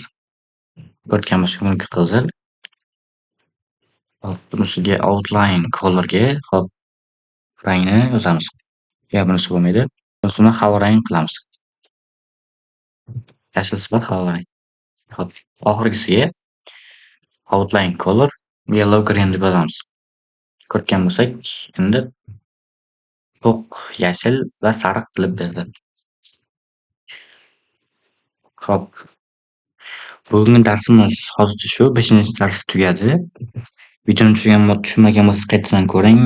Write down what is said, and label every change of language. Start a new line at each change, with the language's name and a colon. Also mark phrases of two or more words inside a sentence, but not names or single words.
Uzbek: Ko'rgan bo'lsak buniki qizil. Hop, bunisiga
English: outline colorga
Uzbek: hop rangni yozamiz. Ya bunisi bo'lmaydi. Bunisini havo rang qilamiz. Yashil sifat havo rang. Hop, oxirgisiga
English: outline color yellow green
Uzbek: deb yozamiz. Ko'rgan bo'lsak, endi to'q yashil va sariq qilib berdi. Hop. Bugungi darsimiz hozircha shu. 5-dars tugadi. Videoni tushunmagan bo'lsangiz qaytadan ko'ring.